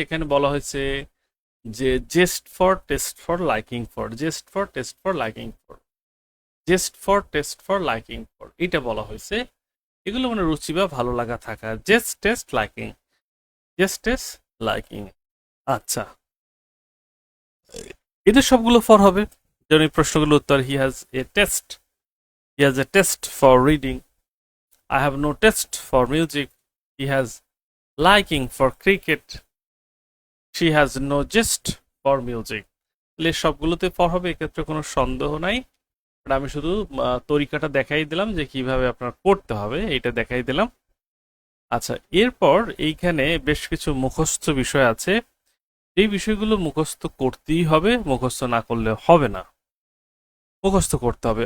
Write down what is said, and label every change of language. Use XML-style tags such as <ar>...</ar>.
<bn>এখানে বলা হয়েছে যে জেস্ট for, test for, liking for, জেস্ট for, test for, liking for, জেস্ট for, test for, liking for, এটা বলা হয়েছে। এগুলো মানে রুচি বা ভালো লাগা থাকা। জেস্ট, টেস্ট, লাইকিং, জেস্ট, টেস্ট, লাইকিং। আচ্ছা, এদের সবগুলো ফর হবে। যেমন এই প্রশ্নগুলো উত্তর,</bn> <en>He has a test, he has a test for reading. I have no taste for music. He has liking for cricket. She has no gist for music.</en> <bn>তাহলে সবগুলোতে ফর হবে, এক্ষেত্রে কোনো সন্দেহ নাই। আমি শুধু তরিকাটা দেখাই দিলাম যে কিভাবে আপনার করতে হবে, এটা দেখাই দিলাম। আচ্ছা, এরপর এইখানে বেশ কিছু মুখস্থ বিষয় আছে। এই বিষয়গুলো মুখস্থ করতেই হবে, মুখস্থ না করলে হবে না। মুখস্থ করতে হবে।</bn>